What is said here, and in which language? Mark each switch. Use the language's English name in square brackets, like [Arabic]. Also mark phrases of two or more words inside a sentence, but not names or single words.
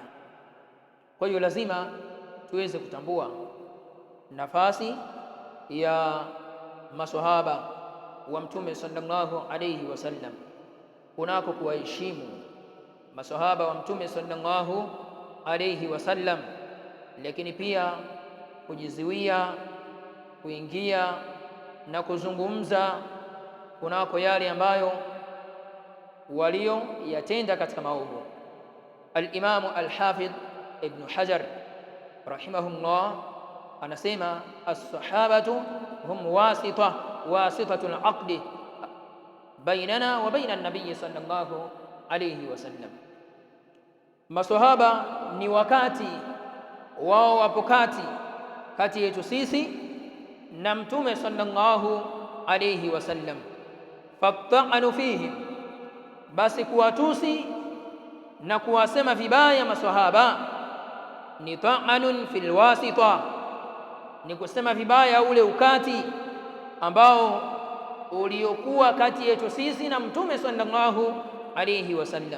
[Swahili] Kwa hiyo lazima tuweze kutambua nafasi ya maswahaba wa mtume [Arabic] صلى الله عليه وسلم, [Swahili] kunako kuwaheshimu maswahaba wa mtume [Arabic] صلى الله عليه وسلم, [Swahili] lakini pia kujizuia kuingia na kuzungumza kunako yale ambayo walioyatenda katika maovu. [Arabic] الإمام الحافظ [Swahili] Ibn Hajar rahimahullah anasema [Arabic] الصحابة هم واسطة العقد بيننا وبين النبي صلى الله عليه وسلم, [Swahili] maswahaba ni wakati wao, wapo kati yetu sisi na mtume [Arabic] صلى الله عليه وسلم. فالطعن فيهم, [Swahili] basi kuwatusi na kuwasema vibaya maswahaba ni [Arabic] طعن في الواسطة, [Swahili] ni kusema vibaya ule ukati ambao uliokuwa kati yetu sisi na mtume [Arabic] صلى الله عليه وسلم.